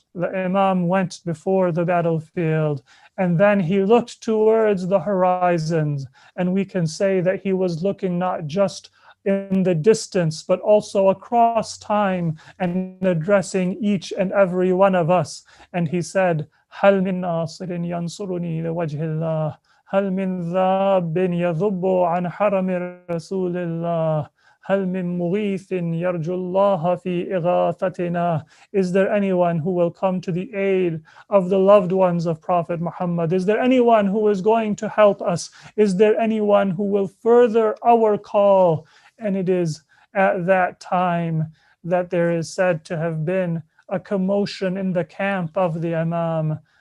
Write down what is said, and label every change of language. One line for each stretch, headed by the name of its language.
English: The Imam went before the battlefield, and then he looked towards the horizons, and we can say that he was looking not just in the distance, but also across time and addressing each and every one of us. And he said,
Arabic: هل من ناصر ينصرني لوجه الله هل من ذاب يذب عن حرم رسول الله هل من مغيث يرجو الله في إغاثتنا.
English: Is there anyone who will come to the aid of the loved ones of Prophet Muhammad? Is there anyone who is going to help us? Is there anyone who will further our call? And it is at that time that there is said to have been a commotion in the camp of the Imam.